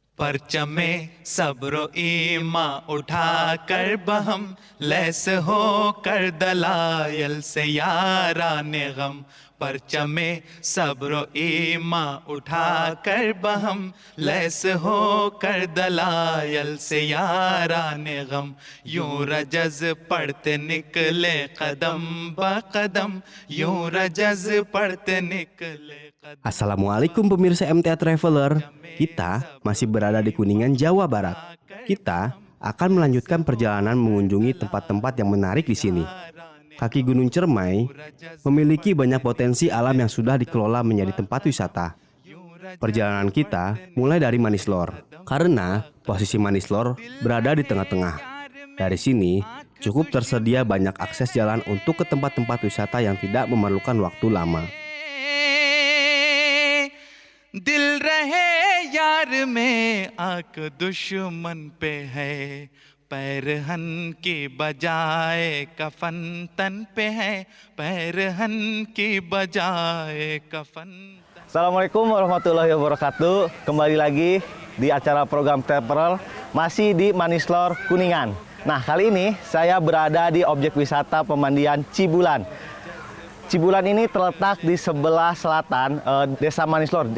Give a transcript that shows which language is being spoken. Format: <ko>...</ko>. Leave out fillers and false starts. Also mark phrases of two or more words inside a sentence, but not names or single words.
<ur>پرچمِ صبرو ایماں اٹھا کر بہم لیس ہو کر دلائل سے یارانِ غم پرچمِ صبرو ایماں اٹھا کر بہم لیس ہو کر دلائل سے یارانِ غم یوں رجز پڑھتے نکلے قدم بہ قدم یوں رجز پڑھتے نکلے قدم.</ur> <id>Assalamualaikum pemirsa MTA Traveler. Kita masih berada di Kuningan, Jawa Barat. Kita akan melanjutkan perjalanan mengunjungi tempat-tempat yang menarik di sini. Kaki Gunung Cermai memiliki banyak potensi alam yang sudah dikelola menjadi tempat wisata. Perjalanan kita mulai dari Manislor, karena posisi Manislor berada di tengah-tengah. Dari sini cukup tersedia banyak akses jalan untuk ke tempat-tempat wisata yang tidak memerlukan waktu lama.</id> <ur>دل رہے یار میں آنکھ دشمن پہ ہے پیرہن کی بجائے کفن تن پہ ہے پیرہن کی بجائے کفن.</ur> <ar>السلام عليكم ورحمة الله وبركاته.</ar> <id>Kembali lagi di acara program Traveler masih di Manislor, Kuningan. Nah, kali ini saya berada di objek wisata pemandian Cibulan. Cibulan ini terletak di sebelah selatan Desa Manislor.</id>